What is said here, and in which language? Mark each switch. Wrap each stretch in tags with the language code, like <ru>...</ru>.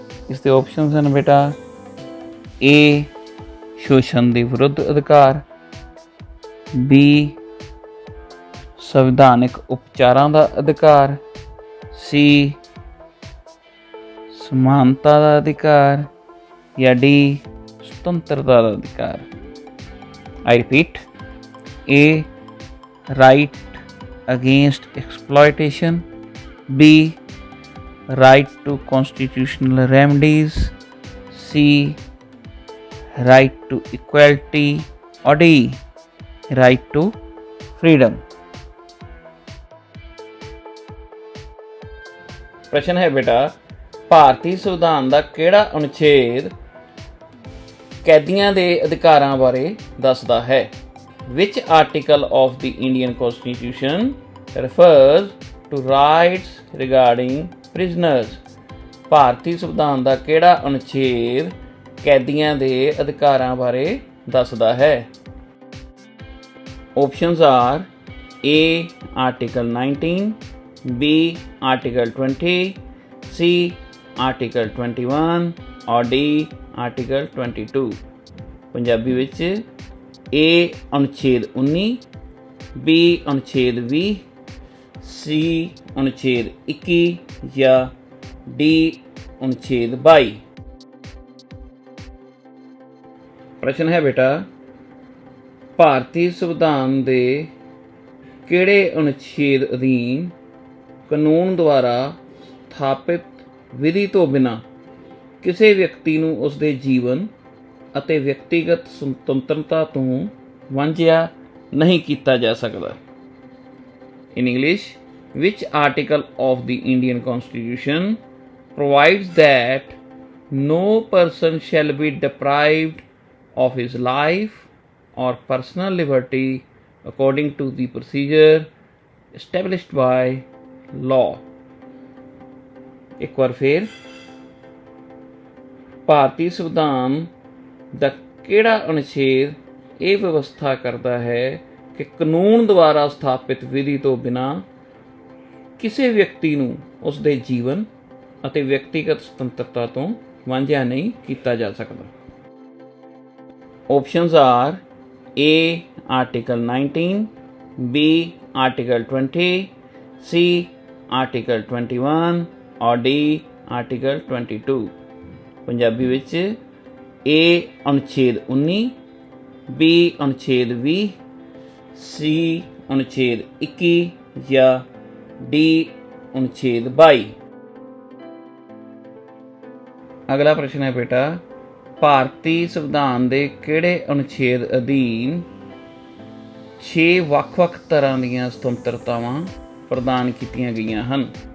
<pa>ਇਸ ਦੇ ਆਪਸ਼ਨਸ ਹਨ ਬੇਟਾ, ਏ, ਸ਼ੋਸ਼ਣ ਦੇ ਵਿਰੁੱਧ ਅਧਿਕਾਰ, ਬੀ, ਸੰਵਿਧਾਨਿਕ ਉਪਚਾਰਾਂ ਦਾ ਅਧਿਕਾਰ, ਸੀ, ਸਮਾਨਤਾ ਦਾ ਅਧਿਕਾਰ, ਜਾਂ ਡੀ, ਸੁਤੰਤਰਤਾ ਦਾ ਅਧਿਕਾਰ।</pa> <en>I repeat, A, right against exploitation, B, right to constitutional remedies, C, right to equality, or D, right to freedom।</en> <pa>ਪ੍ਰਸ਼ਨ ਹੈ ਬੇਟਾ, ਭਾਰਤੀ ਸੰਵਿਧਾਨ ਦਾ ਕਿਹੜਾ ਅਨੁਛੇਦ ਕੈਦੀਆਂ ਦੇ ਅਧਿਕਾਰਾਂ ਬਾਰੇ ਦੱਸਦਾ ਹੈ?</pa> <en>Which article of the Indian Constitution refers to rights regarding prisoners?</en> <pa>ਭਾਰਤੀ ਸੰਵਿਧਾਨ ਦਾ ਕਿਹੜਾ ਅਨੁਛੇਦ ਕੈਦੀਆਂ ਦੇ ਅਧਿਕਾਰਾਂ ਬਾਰੇ ਦੱਸਦਾ ਹੈ?</pa> <en>Options are A, Article 19, B, Article 20, C, Article 21, or D, article 22।</en> <pa>Punjabi ਵਿੱਚ ਏ ਅਨੁਛੇਦ 19, ਬੀ ਅਨੁਛੇਦ 20, ਸੀ ਅਨੁਛੇਦ 21 ਜਾਂ ਡੀ ਅਨੁਛੇਦ 22। ਪ੍ਰਸ਼ਨ ਹੈ ਬੇਟਾ, ਭਾਰਤੀ ਸੰਵਿਧਾਨ ਦੇ ਕਿਹੜੇ ਅਨੁਛੇਦ ਅਧੀਨ ਕਾਨੂੰਨ ਦੁਆਰਾ ਸਥਾਪਿਤ ਵਿਧੀ ਤੋਂ ਬਿਨਾਂ ਕਿਸੇ ਵਿਅਕਤੀ ਨੂੰ ਉਸਦੇ ਜੀਵਨ ਅਤੇ ਵਿਅਕਤੀਗਤ ਸੁਤੰਤਰਤਾ ਤੋਂ ਵਾਂਝਿਆ ਨਹੀਂ ਕੀਤਾ ਜਾ ਸਕਦਾ?</pa> <en>In English, which article of the Indian Constitution provides that no person shall be deprived of his life or personal liberty according to the procedure established by law?</en> <pa>ਇੱਕ ਵਾਰ ਫਿਰ, ਭਾਰਤੀ ਸੰਵਿਧਾਨ ਦਾ ਕਿਹੜਾ ਅਨੁਛੇਦ ਇਹ ਵਿਵਸਥਾ ਕਰਦਾ ਹੈ ਕਿ ਕਾਨੂੰਨ ਦੁਆਰਾ ਸਥਾਪਿਤ ਵਿਧੀ ਤੋਂ ਬਿਨਾਂ ਕਿਸੇ ਵਿਅਕਤੀ ਨੂੰ ਉਸਦੇ ਜੀਵਨ ਅਤੇ ਵਿਅਕਤੀਗਤ ਸੁਤੰਤਰਤਾ ਤੋਂ ਵਾਂਝਿਆ ਨਹੀਂ ਕੀਤਾ ਜਾ ਸਕਦਾ?</pa> <en>Options are A, Article 19, B, Article 20, C, Article 21, or D, Article 22।</en> <pa>Punjabi ਵਿੱਚ A ਅਨੁਛੇਦ 19, B ਅਨੁਛੇਦ 20, C ਅਨੁਛੇਦ 21 ਜਾਂ D अनुच्छेद 22।</pa> <hi>अगला प्रश्न है बेटा,</hi> <pa>ਭਾਰਤੀ ਸੰਵਿਧਾਨ ਦੇ ਕਿਹੜੇ ਅਨੁਛੇਦ ਅਧੀਨ 6 ਵੱਖ-ਵੱਖ ਤਰ੍ਹਾਂ ਦੀਆਂ ਸੁਤੰਤਰਤਾਵਾਂ ਪ੍ਰਦਾਨ ਕੀਤੀਆਂ ਗਈਆਂ ਹਨ?</pa>